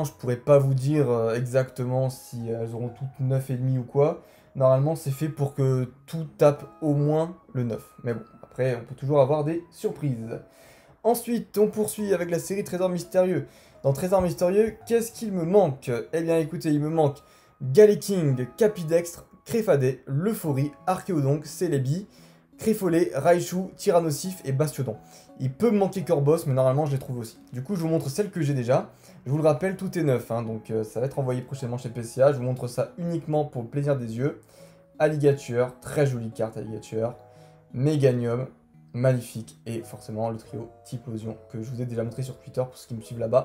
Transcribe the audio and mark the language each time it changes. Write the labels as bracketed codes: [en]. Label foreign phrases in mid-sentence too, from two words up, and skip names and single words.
[fr] Je pourrais pas vous dire exactement si elles auront toutes 9,5 ou quoi. Normalement, c'est fait pour que tout tape au moins le 9. Mais bon, après, on peut toujours avoir des surprises. Ensuite, on poursuit avec la série Trésor Mystérieux. Dans Trésor Mystérieux, qu'est-ce qu'il me manque? Eh bien écoutez, il me manque Galiking, Capidextre, Créfadé, Leuphorie, Archéodonc, Celebi, Créfollet, Raichu, Tyrannosif et Bastiodon. Il peut me manquer Corbos, mais normalement je les trouve aussi. Du coup, je vous montre celles que j'ai déjà. Je vous le rappelle, tout est neuf, hein, donc ça va être envoyé prochainement chez PCA. Je vous montre ça uniquement pour le plaisir des yeux. Alligator, très jolie carte Alligator. Méganium, magnifique, et forcément le trio Typhlosion que je vous ai déjà montré sur Twitter pour ceux qui me suivent là-bas.